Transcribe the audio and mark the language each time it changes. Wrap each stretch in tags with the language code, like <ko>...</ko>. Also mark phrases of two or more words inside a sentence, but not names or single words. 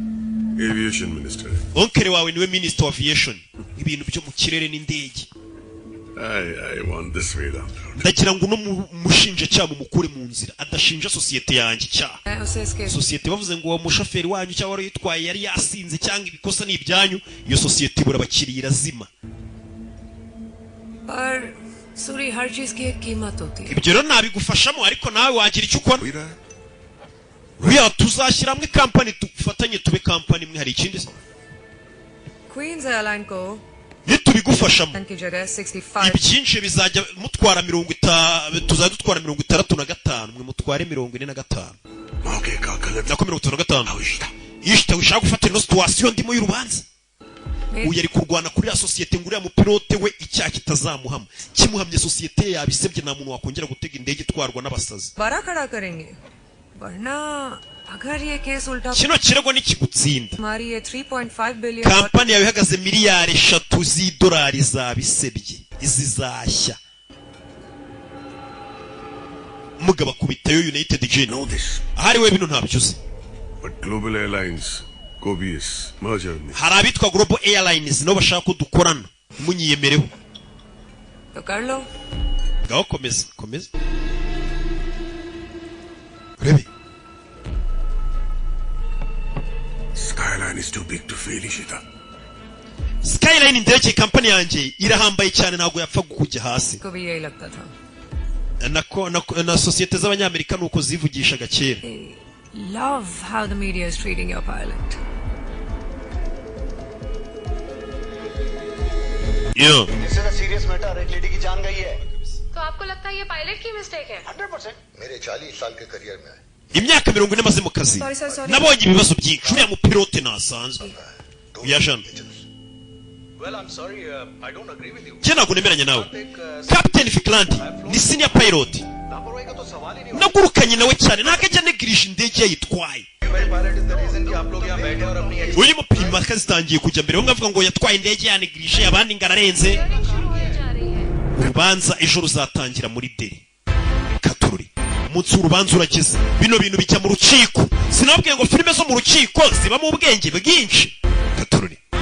<en>Aviation Minister.</en> <rw>onkere wawe niwe</rw> <en>Minister of Aviation</en> <rw>ibintu byo mu kirere n'indege</rw> <en>I want this Vedant.</en> <rw>ndagira ngo no mushinje cyabo mukure mu nzira adashinja societe yanjye cyaha societe bavuze ngo uwo mushoferi wanyu cyangwa wari yitwaye yari yasinze cyangwa ibikosa ni ibyanyu iyo societe ibura abakiriya irazima</rw> <hi>पर सूर्य हर चीज की एक कीमत होती है</hi> <rw>ibyo rero nabigufashamo ariko nawe wagira icyo ukora uriya tuzashyira hamwe kampani tufatanye tube kampani imwe hari ikindi</rw> <hi>क्वींस एयरलाइन को</hi> <rw>nitubigufashamo ibyinshi bizajya mutwara 50 tuzajya dutwara 65 mwe mutware 45 nako 55 ishita wishaka gufatira no situation ndimo y'urubanza uyu ari kurwana kuri ya societe nguriya mu pilote we icyaha kitazamuhama kimuhamye societe yabisebye nta muntu wakongera gutega indege itwarwa n'abasazi</rw> <hi>बड़ा खड़ा करेंगे वरना अगर ये केस उल्टा</hi> <rw>kino kirego nikigutsinda</rw> <hi>हमारी ये 3.5 बिलियन</hi> <rw>kampani yawe ihagaze miliyari 3 z'idolari zabisebye izi zashya mugaba kubitayo United Gin ahari we bino ntabyuze</rw> <en>But Global Airlines Kobies merger में</en> <rw>hari abitwa Global Airlines no bashaka ko dukorana munyiyemereho</rw> <hi>तो कर लो</hi> <rw>gaho komeza Rebe</rw> <en>Skyline is too big to fail, Ishita.</en> <rw>Skyline indege company yanjye irahambaye cyane ntago yapfa kujya hasi</rw> <hi>को भी यही लगता था</hi> <rw>na societe z'abanyamerika nuko zivugishaga kera</rw> <en>love how the media is treating your pilot This is a serious matter.</en> <hi>एक लेडी की जान गई है तो आपको लगता है ये पायलट की मिस्टेक है 100% मेरे 40 साल के करियर में</hi> <rw>imyaka 40 maze mu kazi nabonye ibibazo byinshi uriya mupilote nasanzwe yajana</rw> <en>Well, I'm sorry, I don't agree with you.</en> <rw>Je ntabwo nemeranya nawe Captain Fikland ni</rw> <en>senior pilot</en> <rw>nagurukanye nawe cyane ntabwo ajya negirije indege yitwaye uyu mupima kazitangiye kujya mbere ngavuga ngo yatwaye indege yanegirije abandi ngararenze urubanza ejo ruzatangira muri deri katururi umunsi w'urubanza urageze bino bintu bijya mu rukiko sinabwiye ngo filime zo mu rukiko ziba mu bwenge bwinshi katururi</rw>